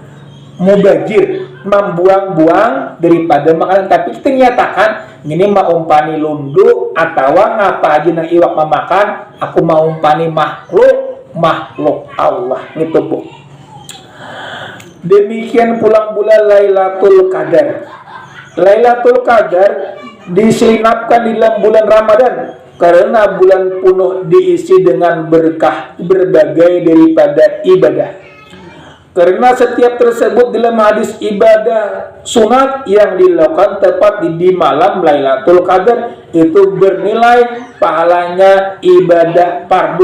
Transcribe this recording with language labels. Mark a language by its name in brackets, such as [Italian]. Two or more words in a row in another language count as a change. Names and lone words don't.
[Indonesian] Mubajir, membuang-buang daripada makanan. Tapi kita nyatakan ini mau umpani lundu atau ngapa aja nang iwak memakan, aku mau umpani makhluk Allah gitu Bu. Demikian pulang bulan Lailatul Qadar. Lailatul Qadar diselinapkan di dalam bulan Ramadan karena bulan penuh diisi dengan berkah berbagai daripada ibadah. Karena setiap tersebut dalam hadis ibadah sunat yang dilakukan tepat di malam Lailatul Qadar itu bernilai pahalanya ibadah fardu.